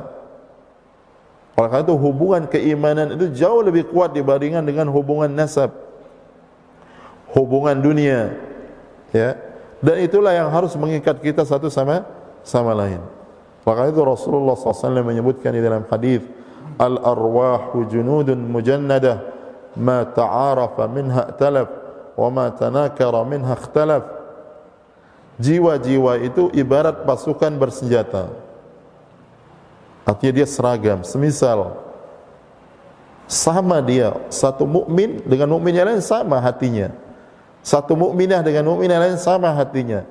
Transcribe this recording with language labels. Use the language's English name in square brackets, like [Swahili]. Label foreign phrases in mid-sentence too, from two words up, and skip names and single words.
[Indonesian] Oleh karena itu hubungan keimanan itu jauh lebih kuat dibandingkan dengan hubungan nasab, hubungan dunia, ya. Dan itulah yang harus mengikat kita satu sama lain. Maka itu Rasulullah SAW menyebutkan di dalam hadis, [Arabic] الأرواح جنود مجندة، ما تعارف منها ائتلف، وما تناكر منها اختلف. [Indonesian] Jiwa-jiwa itu ibarat pasukan bersenjata. Artinya dia seragam. Semisal sama dia, satu mukmin dengan mukmin yang lain sama hatinya. Satu mukminah dengan mukmin yang lain sama hatinya.